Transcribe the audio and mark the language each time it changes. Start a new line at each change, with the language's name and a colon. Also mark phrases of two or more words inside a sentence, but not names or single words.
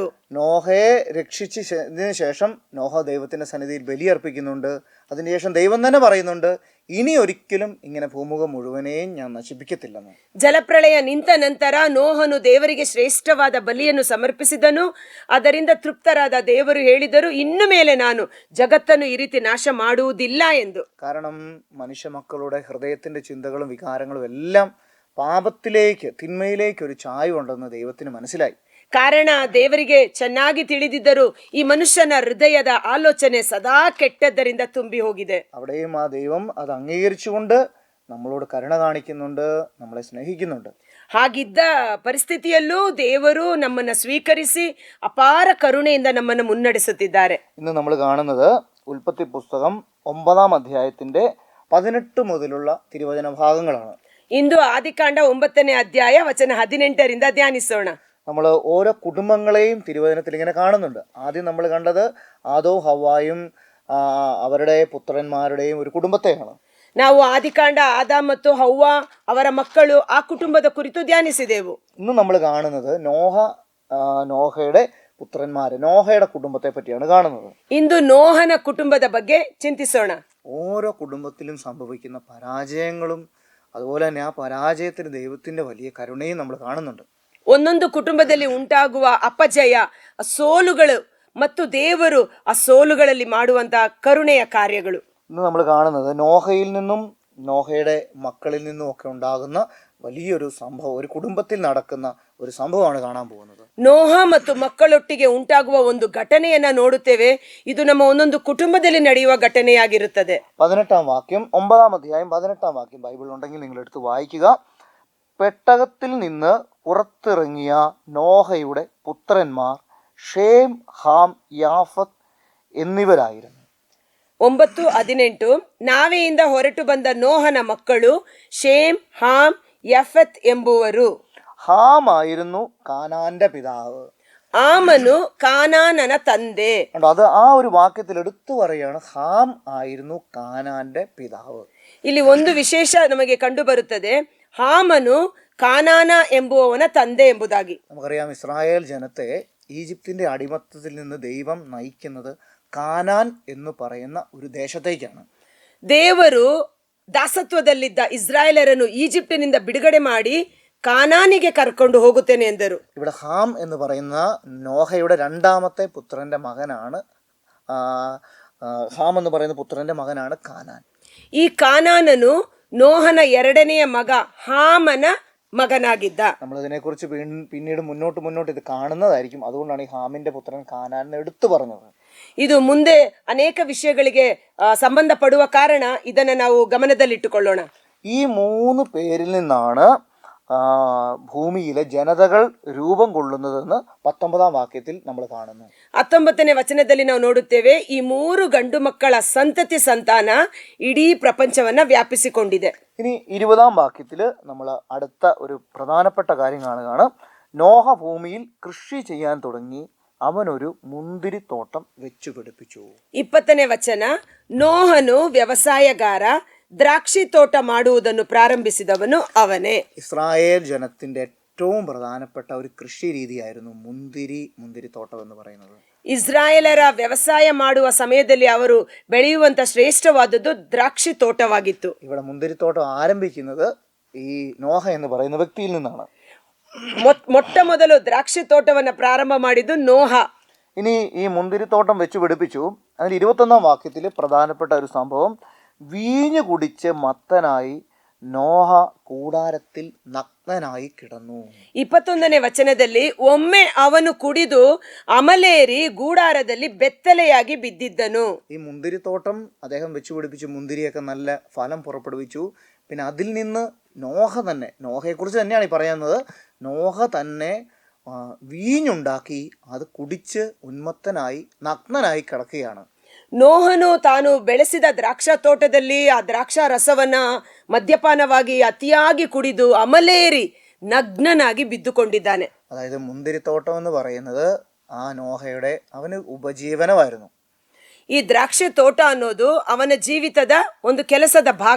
Malayalam: നോഹയെ രക്ഷിച്ചതിന് ശേഷം നോഹ ദൈവത്തിന്റെ സന്നിധിയിൽ ബലിയർപ്പിക്കുന്നുണ്ട്. അതിനുശേഷം ദൈവം തന്നെ പറയുന്നുണ്ട്, ഇനി ഒരിക്കലും ഇങ്ങനെ ഭൂമുഖം മുഴുവനെയും ഞാൻ നശിപ്പിക്കത്തില്ലെന്ന്.
Kannada: ಜಲಪ್ರಳಯ ನಿಂತ ನಂತರ ನೋಹನು ದೇವರಿಗೆ ಶ್ರೇಷ್ಠವಾದ ಬಲಿಯನ್ನು ಸಮರ್ಪಿಸಿದನು. ಅದರಿಂದ ತೃಪ್ತರಾದ ದೇವರು ಹೇಳಿದರು, ಇನ್ನು ಮೇಲೆ ನಾನು ಜಗತ್ತನ್ನು ಈ ರೀತಿ ನಾಶ ಮಾಡುವುದಿಲ್ಲ ಎಂದು.
Malayalam: കാരണം മനുഷ്യ മക്കളുടെ ഹൃദയത്തിന്റെ ചിന്തകളും വികാരങ്ങളും എല്ലാം പാപത്തിലേക്ക്, തിന്മയിലേക്ക് ഒരു ചായ്വുണ്ടെന്ന് ദൈവത്തിന് മനസ്സിലായി.
Kannada: ಕಾರಣ ದೇವರಿಗೆ ಚೆನ್ನಾಗಿ ತಿಳಿದಿದ್ದರು, ಈ ಮನುಷ್ಯನ ಹೃದಯದ ಆಲೋಚನೆ ಸದಾ ಕೆಟ್ಟದ್ದರಿಂದ ತುಂಬಿ ಹೋಗಿದೆ.
Malayalam: അവിടെയും ആ ദൈവം അത് അംഗീകരിച്ചുകൊണ്ട് നമ്മളോട് കരുണ കാണിക്കുന്നുണ്ട്, നമ്മളെ സ്നേഹിക്കുന്നുണ്ട്.
Kannada: ಹಾಗಿದ್ದ ಪರಿಸ್ಥಿತಿಯಲ್ಲೂ ದೇವರು ನಮ್ಮನ್ನ ಸ್ವೀಕರಿಸಿ ಅಪಾರ ಕರುಣೆಯಿಂದ ನಮ್ಮನ್ನು ಮುನ್ನಡೆಸುತ್ತಿದ್ದಾರೆ.
Malayalam: ഇന്ന് നമ്മൾ കാണുന്നത് ഉൽപ്പത്തി പുസ്തകം 9-ാം അധ്യായത്തിന്റെ 18 മുതലുള്ള തിരുവചന ഭാഗങ്ങളാണ്.
Kannada: ಇಂದು ಆದಿಕಾಂಡ 9ನೇ ಅಧ್ಯಾಯ ವಚನ 18ರಿಂದ ಧ್ಯಾನಿಸೋಣ.
Malayalam: നമ്മൾ ഓരോ കുടുംബങ്ങളെയും തിരുവചനത്തിൽ ഇങ്ങനെ കാണുന്നുണ്ട്. ആദ്യം നമ്മൾ കണ്ടത് ആദോ ഹവ്വായും അവരുടെ പുത്രന്മാരുടെയും ഒരു കുടുംബത്തെയാണ്.
Kannada: ನಾವು ಆದಿಕಾಂಡ ಆದ ಮತ್ತು ಹವ್ವ ಅವರ ಮಕ್ಕಳು ಆ ಕುಟುಂಬದ ಕುರಿತು ಧ್ಯಾನಿಸಿದೆವು.
Malayalam: ഇന്ന് നമ്മൾ കാണുന്നത് നോഹയുടെ പുത്രന്മാര്, നോഹയുടെ കുടുംബത്തെ പറ്റിയാണ് കാണുന്നത്.
Kannada: ಇಂದು ನೋಹನ ಕುಟುಂಬದ ಬಗ್ಗೆ ಚಿಂತಿಸೋಣ.
Malayalam: ഓരോ കുടുംബത്തിലും സംഭവിക്കുന്ന പരാജയങ്ങളും അതുപോലെ തന്നെ ആ പരാജയത്തിന് ദൈവത്തിന്റെ വലിയ കരുണയും നമ്മൾ കാണുന്നുണ്ട്.
Kannada: ಒಂದೊಂದು ಕುಟುಂಬದಲ್ಲಿ ಉಂಟಾಗುವ ಅಪಜಯ, ಸೋಲುಗಳು ಮತ್ತು ದೇವರು ಆ ಸೋಲುಗಳಲ್ಲಿ ಮಾಡುವಂತಹ ಕರುಣೆಯ ಕಾರ್ಯಗಳು.
Malayalam: ഇന്ന് നമ്മൾ കാണുന്നത് നോഹയിൽ നിന്നും നോഹയുടെ മക്കളിൽ നിന്നും ഒക്കെ ഉണ്ടാകുന്ന വലിയൊരു സംഭവം, ഒരു കുടുംബത്തിൽ നടക്കുന്ന ഒരു സംഭവമാണ് കാണാൻ പോകുന്നത്.
Kannada: ನೋಹ ಮತ್ತು ಮಕ್ಕಳೊಟ್ಟಿಗೆ ಉಂಟಾಗುವ ಒಂದು ಘಟನೆಯನ್ನ ನೋಡುತ್ತೇವೆ. ಇದು ನಮ್ಮ ಒಂದೊಂದು ಕುಟುಂಬದಲ್ಲಿ ನಡೆಯುವ ಘಟನೆಯಾಗಿರುತ್ತದೆ.
Malayalam: 18-ാം വാക്യം, 9-ാം അധ്യായം 18-ാം വാക്യം ബൈബിൾ ഉണ്ടെങ്കിൽ നിങ്ങൾ എടുത്ത് വായിക്കുക. പെട്ടകത്തിൽ നിന്ന് പുറത്തിറങ്ങിയ നോഹയുടെ പുത്രന്മാർ ഷേം, ഹാം, യാഫത്ത് എന്നിവരായിരുന്നു.
Kannada: 9:18 ನಾವೆಯಿಂದ ಹೊರಟು ಬಂದ ನೋಹನ ಮಕ್ಕಳು ಶೇಮ್, ಹಾಮ್, ಯಫತ್ ಎಂಬುವರು.
Malayalam: ഹാം ആയിരുന്നു കാനാന്റെ പിതാവ്.
Kannada: ಆಮನು ಕಾನಾನನ ತಂದೆ.
Malayalam: കണ്ടോ, അത് ആ ഒരു വാക്യത്തിൽ എടുത്തു പറയാണ്, ഹാം ആയിരുന്നു കാനാന്റെ പിതാവ്.
Kannada: ಇಲ್ಲಿ ಒಂದು ವಿಶೇಷ ನಮಗೆ ಕಂಡು ಬರುತ್ತದೆ, ಹಾಮನು ಕಾನಾನ ಎಂಬುವವನ ತಂದೆ ಎಂಬುದಾಗಿ.
Malayalam: നമുക്കറിയാം, ഇസ്രായേൽ ജനത്തെ ഈജിപ്തിന്റെ അടിമത്തത്തിൽ നിന്ന് ദൈവം നയിക്കുന്നത് കാനാൻ എന്ന് പറയുന്ന ഒരു ദേശത്തേക്കാണ്.
Kannada: ದೇವರು ದಾಸತ್ವದಲ್ಲಿದ್ದ ಇಸ್ರಾಯೇಲರನ್ನು ಈಜಿಪ್ಟಿನಿಂದ ಬಿಡುಗಡೆ ಮಾಡಿ കാനാനിಗೆ കർಕೊಂಡು ಹೋಗುತ್ತೇನೆ ಎಂದರು.
Malayalam: ഇവിടെ ഹാം എന്ന് പറയുന്ന നോഹയുടെ രണ്ടാമത്തെ പുത്രന്റെ മകനാണ്. ഹാം എന്ന് പറയുന്ന പുത്രന്റെ മകനാണ് കാനാൻ.
Kannada: ಈ ಕಾನಾನನು ನೋಹನ ಎರಡನೆಯ ಮಗ ಹಾಮನ മകനാಗಿದ್ದ.
Malayalam: നമ്മൾ ഇതിനെക്കുറിച്ച് പിന്നീട് മുന്നോട്ട് ഇത് കാണുന്നതായിരിക്കും. അതുകൊണ്ടാണ് ഈ ഹാമിന്റെ പുത്രൻ കാനാൻ എടുത്തു പറഞ്ഞത്.
Kannada: ಇದು ಮುಂದೆ ಅನೇಕ ವಿಷಯಗಳಿಗೆ ಸಂಬಂಧಪಡುವ ಕಾರಣ ಇದನ್ನ ನಾವು ಗಮನದಲ್ಲಿಟ್ಟುಕೊಳ್ಳೋಣ.
Malayalam: ഈ 3 പേരിൽ നിന്നാണ് ഭൂമിയിലെ ജനതകൾ രൂപം കൊള്ളുന്നതെന്ന് 19-ാം വാക്യത്തിൽ നമ്മൾ കാണുന്നു.
Kannada: 19ನೇ ವಚನದಲ್ಲಿ ನಾವು ನೋಡುತ್ತೇವೆ, ಈ 3 ಗಂಡು ಮಕ್ಕಳ ಸಂತತಿ ಸಂತಾನ ಇಡೀ ಪ್ರಪಂಚವನ್ನ ವ್ಯಾಪಿಸಿಕೊಂಡಿದೆ.
Malayalam: ഇനി 20-ാം വാക്യത്തിൽ നമ്മൾ അടുത്ത ഒരു പ്രധാനപ്പെട്ട കാര്യം കാണുകയാണ്. നോഹ ഭൂമിയിൽ കൃഷി ചെയ്യാൻ തുടങ്ങി, അവനൊരു മുന്തിരിത്തോട്ടം വെച്ചു പിടിപ്പിച്ചു.
Kannada: 20ನೇ ವಚನ, ನೋಹನು ವ್ಯವಸಾಯಗಾರ, ದ್ರಾಕ್ಷಿ ತೋಟ ಮಾಡುವುದನ್ನು ಪ್ರಾರಂಭಿಸಿದವನು ಅವನೇ.
Malayalam: ഇസ്രായേൽ ജനത്തിന്റെ ഏറ്റവും പ്രധാനപ്പെട്ട ഒരു കൃഷി രീതിയായിരുന്നു മുന്തിരിത്തോട്ടം എന്ന് പറയുന്നത്.
Kannada: ಇಸ್ರಾಯೇಲರ ವ್ಯವಸಾಯ ಮಾಡುವ ಸಮಯದಲ್ಲಿ ಅವರು ಬೆಳೆಯುವಂತ ಶ್ರೇಷ್ಠವಾದದ್ದು ದ್ರಾಕ್ಷಿ ತೋಟವಾಗಿತ್ತು.
Malayalam: ഇവിടെ മുന്തിരിത്തോട്ടം ആരംഭിക്കുന്നത് ഈ നോഹ എന്ന് പറയുന്ന വ്യക്തിയിൽ നിന്നാണ്.
Kannada: ಮೊಟ್ಟ ಮೊದಲು ದ್ರಾಕ್ಷಿ ತೋಟವನ್ನ ಪ್ರಾರಂಭ ಮಾಡಿದ್ದು ನೋಹ.
Malayalam: ഇനി ഈ മുന്തിരിത്തോട്ടം വെച്ച് പിടിപ്പിച്ചു. അതിൽ 21-ാം വാക്യത്തിൽ പ്രധാനപ്പെട്ട ഒരു സംഭവം, വീഞ്ഞു കുടിച്ച് മത്തനായി നോഹ കൂടാരത്തിൽ നഗ്നനായി കിടന്നു.
Kannada: 21ನೇ ವಚನದಲ್ಲಿ, ಒಮ್ಮೆ ಅವನು ಕುಡಿದು ಅಮಲೇರಿ ഗൂഢാരದಲ್ಲಿ ಬೆತ್ತಲೆಯಾಗಿ ಬಿದ್ದಿದ್ದನು.
Malayalam: ഈ മുന്തിരിത്തോട്ടം അദ്ദേഹം വെച്ച് പിടിപ്പിച്ചു, മുന്തിരിയൊക്കെ നല്ല ഫലം പുറപ്പെടുവിച്ചു. പിന്നെ അതിൽ നിന്ന് നോഹയെക്കുറിച്ച് തന്നെയാണ് ഈ പറയുന്നത്, നോഹ തന്നെ വീഞ്ഞുണ്ടാക്കി അത് കുടിച്ച് ഉന്മത്തനായി നഗ്നനായി കിടക്കുകയാണ്.
Kannada: ನೋಹನು ತಾನು ಬೆಳೆಸಿದ ದ್ರಾಕ್ಷಾ ತೋಟದಲ್ಲಿ ಆ ದ್ರಾಕ್ಷಾ ರಸವನ್ನ ಮದ್ಯಪಾನವಾಗಿ ಅತಿಯಾಗಿ ಕುಡಿದು ಅಮಲೇರಿ ನಗ್ನನಾಗಿ ಬಿದ್ದುಕೊಂಡಿದ್ದಾನೆ.
Malayalam: അതായത് മുന്തിരിത്തോട്ടം എന്ന് പറയുന്നത് ആ നോഹയുടെ അവന് ഉപജീവനമായിരുന്നു.
Kannada: ಈ ದ್ರಾಕ್ಷಿ ತೋಟ ಅನ್ನೋದು ಅವನ ಜೀವಿತದ ಒಂದು ಕೆಲಸದ ಭಾಗ.